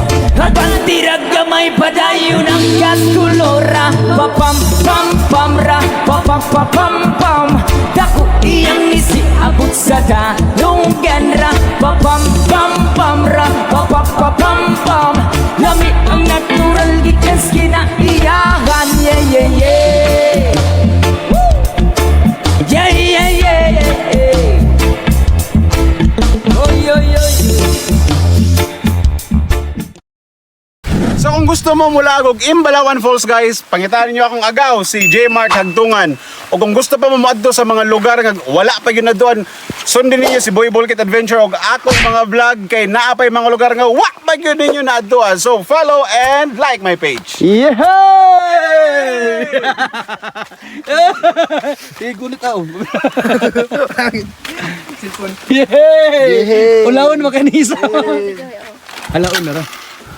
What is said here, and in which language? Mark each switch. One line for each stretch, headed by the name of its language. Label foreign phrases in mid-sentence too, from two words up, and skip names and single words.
Cebuano: Habang tirag gamay padayon ang kaskulora. Papam-pam-pam, rapapapam-pam. Dako iyang isi, abot sa dalungan. Papam-pam-pam, rapapapam-pam. Lami ang natural, gikas kinaiyahan. Yeah, yeah, yeah. Woo! Yeah, yeah, yeah, yeah. Oh, yo, yo, yo. So kung gusto mo mulagog Imbalawan Falls guys, pangitaan niyo akong agaw si J Mart Hagtungan. O kung gusto pa mo maadto sa mga lugar nga wala pa gyud na doon,
Filipino: sundin niyo
Cebuano: si Boy Bulkit Adventure og akong mga vlog kay naa pay mga lugar nga wa pa gyud ninyo naadtuan.
English: So follow and like my page. Yay!
Cebuano: Gunit ako. Yay! Ulawon makanisa. Alaon na ra.